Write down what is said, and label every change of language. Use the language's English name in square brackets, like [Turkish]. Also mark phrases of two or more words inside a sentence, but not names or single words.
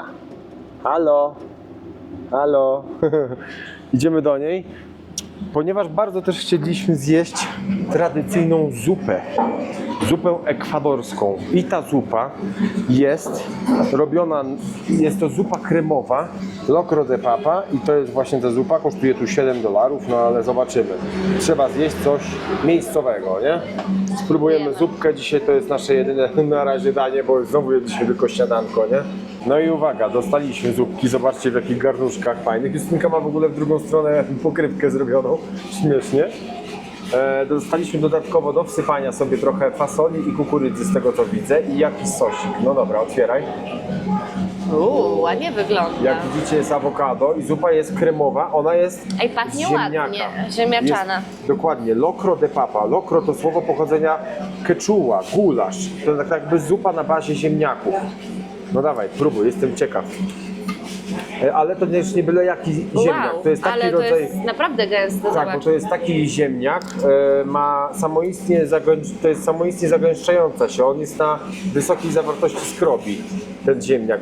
[Polish] Halo, halo, idziemy do niej, ponieważ bardzo też chcieliśmy zjeść tradycyjną zupę ekwadorską. I ta zupa jest robiona, jest to zupa kremowa, [Spanish] locro de papa [Polish] i to jest właśnie ta zupa, kosztuje tu $7, no ale zobaczymy. Trzeba zjeść coś miejscowego, nie? Spróbujemy zupkę, dzisiaj to jest nasze jedyne na razie danie, bo znowu jedliśmy tylko śniadanko, nie? No i uwaga, dostaliśmy zupki, zobaczcie w jakich garnuszkach fajnych. Justynka ma w ogóle w drugą stronę pokrywkę zrobioną, śmiesznie. Dostaliśmy dodatkowo do wsypania sobie trochę fasoli i kukurydzy z tego co widzę i jakiś sosik. No dobra, otwieraj. Ładnie wygląda. Jak widzicie jest awokado i zupa jest kremowa, ona jest Ej, pachnie z ziemniaka. ładnie, ziemniaczana. Jest, dokładnie, [Spanish] locro de papa. [Polish] Locro to słowo pochodzenia quechua, gulasz. To tak jakby zupa na bazie ziemniaków. No dawaj, próbuj, jestem ciekaw. Ale to też nie byle jaki ziemniak. To jest taki ale rodzaj... to jest naprawdę gęsto, Tak, bo zobacz. to jest taki ziemniak, ma to jest samoistnie zagęszczająca się, on jest na wysokiej zawartości skrobi, ten ziemniak.